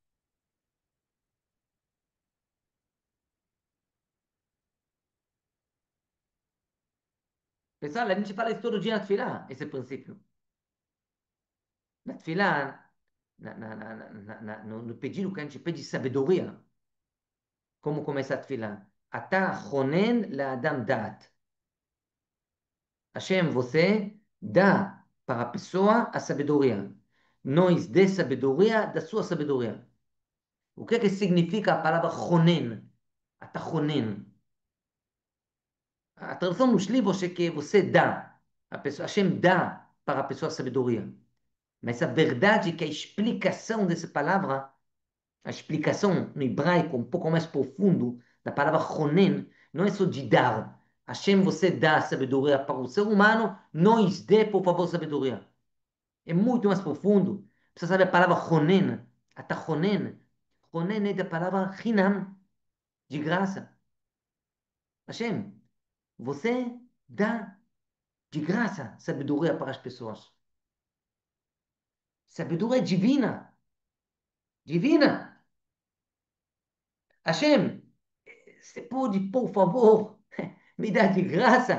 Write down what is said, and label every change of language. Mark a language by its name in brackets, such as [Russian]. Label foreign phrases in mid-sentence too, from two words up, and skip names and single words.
[Portuguese] Pessoal, a gente fala isso todo dia na Tfilá, esse princípio. Na Tfilá, no pedido que a gente pede sabedoria, como começa a Tfilá? [Hebrew] אתה חונן לאדם דעת. [Portuguese] Hashem, você dá para a pessoa a sabedoria. Nós dê sabedoria da sua sabedoria. O que é que significa a palavra chonen? [Hebrew] אתה חונן. [Portuguese] A tradução nos livros é que você dá. A pessoa, Hashem dá para a pessoa a sabedoria. Mas a verdade é que a explicação dessa palavra, a explicação no hebraico um pouco mais profundo da palavra chonen, não é só de dar. Hashem, você dá sabedoria para o ser humano, nos dê, por favor, sabedoria. É muito mais profundo. Você sabe a palavra chonen, [Hebrew] אתה חונן. [Portuguese] Chonen é da palavra hinam, de graça. Hashem, você dá de graça sabedoria para as pessoas. Sabedoria divina. Divina. Hashem, você pode, por favor, me dar de graça?